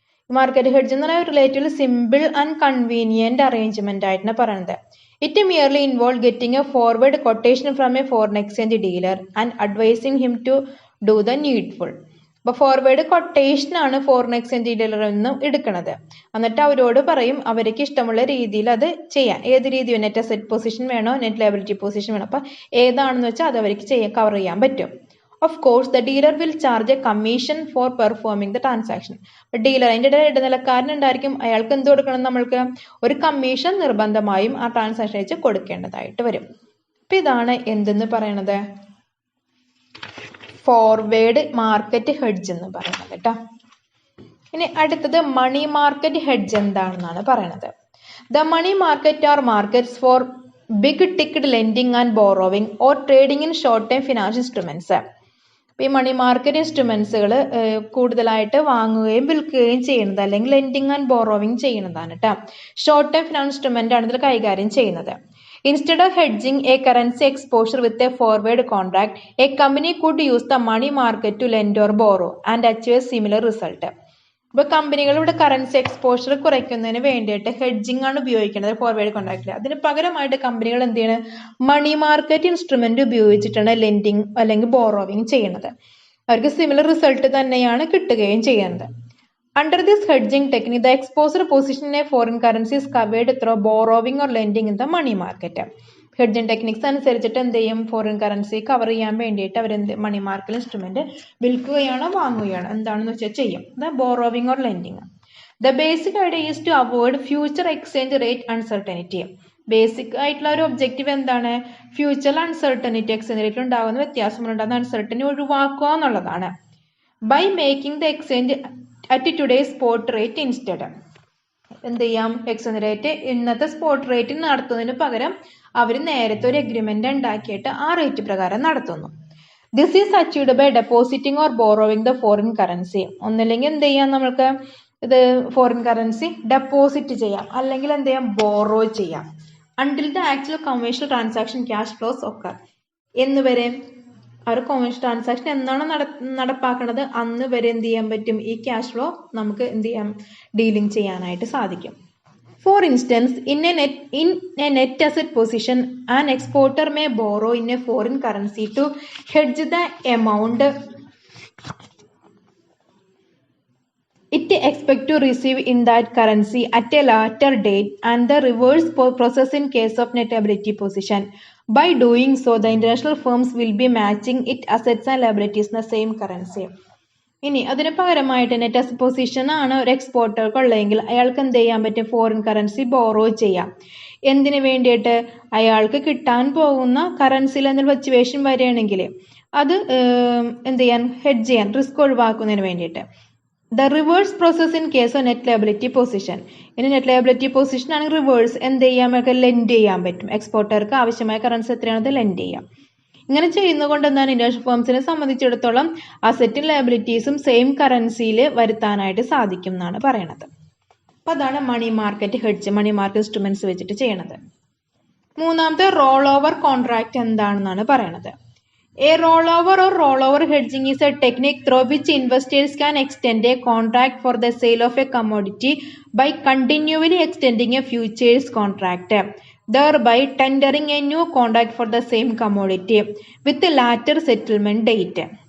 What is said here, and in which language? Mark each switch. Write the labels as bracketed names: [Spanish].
[Malayalam] Market hedge എന്ന് പറഞ്ഞാൽ relatively simple and convenient arrangement ആയിട്ടാണ് പറയുന്നത്. [English] It merely involved getting a forward quotation from a foreign exchange dealer and advising him to do the needful. [Malayalam] അപ്പോൾ forward quotation ആണ് foreign exchange ഡീലറിൽ നിന്നും എടുക്കുന്നത്. എന്നിട്ട് അവരോട് പറയും അവർക്ക് ഇഷ്ടമുള്ള രീതിയിൽ അത് ചെയ്യാൻ. ഏത് രീതിയോ നെറ്റ് അസെറ്റ് പൊസിഷൻ വേണോ നെറ്റ് ലയബിലിറ്റി പൊസിഷൻ വേണോ, അപ്പം ഏതാണെന്ന് വെച്ചാൽ അത് അവർക്ക് കവർ ചെയ്യാൻ പറ്റും. [English] Of course, the dealer will charge a commission for performing the transaction. [Malayalam] അപ്പോൾ ഡീലർ അതിൻ്റെ ഇടനിലക്കാരൻ ഉണ്ടായിരിക്കും, അയാൾക്ക് എന്ത് കൊടുക്കണം, നമ്മൾക്ക് ഒരു കമ്മീഷൻ നിർബന്ധമായും ആ ട്രാൻസാക്ഷൻ വെച്ച് കൊടുക്കേണ്ടതായിട്ട് വരും. അപ്പം ഇതാണ് എന്തെന്ന് പറയണത്, ഫോർവേഡ് മാർക്കറ്റ് ഹെഡ്ജ് എന്ന് പറയുന്നത് കേട്ടോ. ഇനി അടുത്തത് മണി മാർക്കറ്റ് ഹെഡ്ജ് എന്താണെന്നാണ് പറയണത്. [English] The money market are markets for big ticket lending and borrowing or trading in short time financial instruments. [Malayalam] ഈ മണി മാർക്കറ്റ് ഇൻസ്ട്രുമെന്റ്സുകൾ കൂടുതലായിട്ട് വാങ്ങുകയും വിൽക്കുകയും ചെയ്യുന്നത് അല്ലെങ്കിൽ ലെൻഡിങ് ആൻഡ് ബോറോവിങ് ചെയ്യുന്നതാണ് കേട്ടോ. ഷോർട്ട് ടൈം ഫിനാൻഷ്യൽ ഇൻസ്ട്രുമെന്റ് ആണ് ഇതിൽ കൈകാര്യം ചെയ്യുന്നത്. [English] Instead of hedging a currency exposure with a forward contract, a company could use the money market to lend or borrow and achieve a similar result. [Malayalam] ഇപ്പോൾ കമ്പനികൾ ഇവിടെ currency exposure കുറയ്ക്കുന്നതിന് വേണ്ടിയിട്ട് hedging ആണ് ഉപയോഗിക്കുന്നത് ഫോർവേഡ് കോൺട്രാക്റ്റിൽ. അതിന് പകരമായിട്ട് കമ്പനികൾ എന്ത് ചെയ്യണം, മണി മാർക്കറ്റ് ഇൻസ്ട്രുമെന്റ് ഉപയോഗിച്ചിട്ടാണ് ലെൻഡിങ് അല്ലെങ്കിൽ ബോറോവിങ് ചെയ്യുന്നത്. അവർക്ക് സിമിലർ റിസൾട്ട് തന്നെയാണ് കിട്ടുകയും ചെയ്യുന്നത്. [English] Under this hedging technique, the exposure position in a foreign currency is covered through borrowing or lending in the money market. [Malayalam] Hedging techniques അനുസരിച്ചിട്ട് എന്ത് ചെയ്യും, ഫോറിൻ കറൻസി കവർ ചെയ്യാൻ വേണ്ടിയിട്ട് അവരെന്ത് മണി മാർക്കറ്റ് ഇൻസ്ട്രുമെന്റ് വിൽക്കുകയാണോ വാങ്ങുകയാണോ എന്താണെന്ന് വെച്ചാൽ ചെയ്യും. [English] Borrowing or lending. The basic idea is to avoid future exchange rate uncertainty. [Malayalam] Basic ആയിട്ടുള്ള ഒരു ഒബ്ജക്റ്റീവ് എന്താണ്, ഫ്യൂച്ചറിൽ അൺസർട്ടനിറ്റി എക്സ്ചേഞ്ച് റേറ്റിൽ ഉണ്ടാകുന്ന വ്യത്യാസമുണ്ടാകുന്ന അൺസർട്ടനിറ്റി ഒഴിവാക്കുക എന്നുള്ളതാണ്. [English] By making the exchange at today's spot rate instead. [Malayalam] എന്ത് ചെയ്യാം, എക്സ്ചേഞ്ച് റേറ്റ് ഇന്നത്തെ സ്പോട്ട് റേറ്റിൽ നടത്തുന്നതിന് പകരം അവർ നേരത്തെ ഒരു എഗ്രിമെന്റ് ഉണ്ടാക്കിയിട്ട് ആ റേറ്റ് പ്രകാരം നടത്തുന്നു. [English] This is achieved by depositing or borrowing the foreign currency. [Malayalam] ഒന്നില്ലെങ്കിൽ എന്ത് ചെയ്യാം, നമ്മൾക്ക് ഇത് ഫോറിൻ കറൻസി ഡെപ്പോസിറ്റ് ചെയ്യാം അല്ലെങ്കിൽ എന്ത് ചെയ്യാം, ബോറോ ചെയ്യാം. [English] until the actual commercial transaction cash flows [Malayalam] ഒക്കെ എന്നുവരെ അവർ കൊമേഴ്ഷ്യൽ ട്രാൻസാക്ഷൻ എന്നാണ് നടപ്പാക്കുന്നത് അന്ന് വരെ എന്ത് ചെയ്യാൻ പറ്റും, ഈ ക്യാഷ് ഫ്ലോ നമുക്ക് എന്ത് ചെയ്യാം, ഡീലിംഗ് ചെയ്യാനായിട്ട് സാധിക്കും. [English] For instance, in a net asset position an exporter may borrow in a foreign currency to hedge the amount it expect to receive in that currency at a later date, and the reverse process in case of net liability position. By doing so, the international firms will be matching its assets and liabilities in the same currency. [Malayalam] ഇനി അതിന് പകരമായിട്ട് net asset position ആണ് ഒരു എക്സ്പോർട്ടർക്ക് ഉള്ളതെങ്കിൽ അയാൾക്ക് എന്ത് ചെയ്യാൻ പറ്റും, ഫോറിൻ കറൻസി ബോറോ ചെയ്യാം. എന്തിനു വേണ്ടിയിട്ട്, അയാൾക്ക് കിട്ടാൻ പോകുന്ന കറൻസിയിൽ എന്തെങ്കിലും ഫ്ലക്ച്വേഷൻ വരികയാണെങ്കിൽ അത് എന്ത് ചെയ്യാൻ, ഹെഡ്ജ് ചെയ്യാൻ, റിസ്ക് ഒഴിവാക്കുന്നതിന് വേണ്ടിയിട്ട്. [English] The reverse process in case of net liability position. [Malayalam] ഇനി നെറ്റ് ലയബിലിറ്റി പൊസിഷൻ ആണെങ്കിൽ റിവേഴ്സ് എന്ത് ചെയ്യാൻ, ലെൻഡ് ചെയ്യാൻ പറ്റും. എക്സ്പോർട്ടർക്ക് ആവശ്യമായ കറൻസി എത്രയാണത് ലെൻഡ് ചെയ്യാം. ഇങ്ങനെ ചെയ്യുന്നതുകൊണ്ട് എന്താണ്, ഇന്റർനാഷണൽ ഫേംസിനെ സംബന്ധിച്ചിടത്തോളം അസറ്റും ലയബിലിറ്റീസും സെയിം കറൻസിയിൽ വരുത്താനായിട്ട് സാധിക്കും എന്നാണ് പറയണത്. അപ്പം അതാണ് money market hedge, money market instruments വെച്ചിട്ട് ചെയ്യണത്. മൂന്നാമത്തെ റോൾ ഓവർ കോൺട്രാക്ട് എന്താണെന്നാണ് പറയണത്. [English] A rollover or rollover hedging is a technique through which investors can extend a contract for the sale of a commodity by continually extending a futures contract, thereby tendering a new contract for the same commodity with a later settlement date.